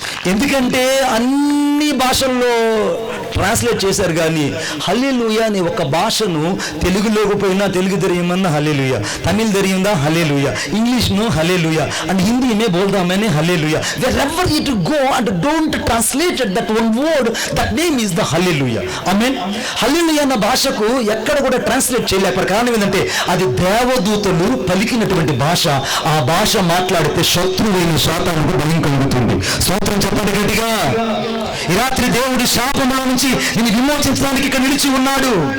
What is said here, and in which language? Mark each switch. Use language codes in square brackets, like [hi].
[te] ఎందుకంటే అన్ని భాషల్లో ట్రాన్స్లేట్ చేశారు, కానీ హల్లెలూయా అనే ఒక భాషను తెలుగులోకి పోయినా తెలుగు తెలియమన్నా హల్లెలూయా, తమిళ్ తెలియందా హల్లెలూయా, ఇంగ్లీష్ ను హల్లెలూయా and Hindi May బోల్దామని hallelujah. [en] wherever you go and don't translate that one word, that name is the hallelujah. [te] ఆమేన్. హల్లెలూయా అన్న భాషకు ఎక్కడ కూడా ట్రాన్స్లేట్ చేయలేకపోయారు. కారణం ఏంటంటే అది దేవదూతలు పలికినటువంటి భాష. ఆ భాష మాట్లాడితే శత్రువైన శాతానికి భయం కలుగుతుంది. స్తోత్రం చెప్పండి గట్టిగా. ఈ రాత్రి దేవుడి శాపముల నుంచి నిన్ను విమోచించడానికి ఇక్కడ నిలిచి ఉన్నాడు.